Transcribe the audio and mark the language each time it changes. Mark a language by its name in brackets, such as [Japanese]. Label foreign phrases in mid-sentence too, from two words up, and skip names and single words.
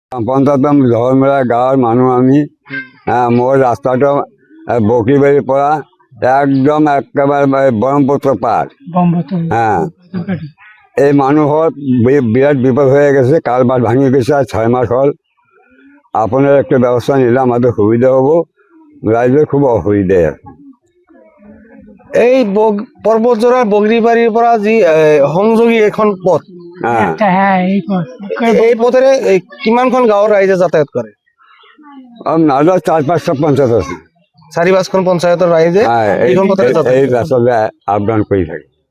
[Assamese] পঞ্চায়তম ধৰ্মেৰা গাঁৱৰ মানুহ আমি। মোৰ ৰাস্তাটো বকীবাৰীৰ পৰা একদম একেবাৰে ব্ৰহ্মপুত্ৰ পাৰ। [Bangla] এই মানুহৰ বিৰাট বিপদ হয়ে গেছে, কালভার ভাঙি গেছে, আর 6 মাস হল। আপনার একটা ব্যবস্থা নিলে আমাদের সুবিধা হবো, রাইজের খুব অসুবিধা। [Assamese] এই পৰ্বতজোৰা বগৰীবাৰীৰ পৰা যি সংযোগী এখন পথ, এই পথেৰে কিমানখন গাঁৱৰ ৰাইজে যাতায়াত কৰে? নাজা 4-5টা পঞ্চায়ত আছে। 4-5খন পঞ্চায়তৰ ৰাইজে এইখন পথেৰে এই ৰাস্তাতে আপডাউন কৰি থাকে।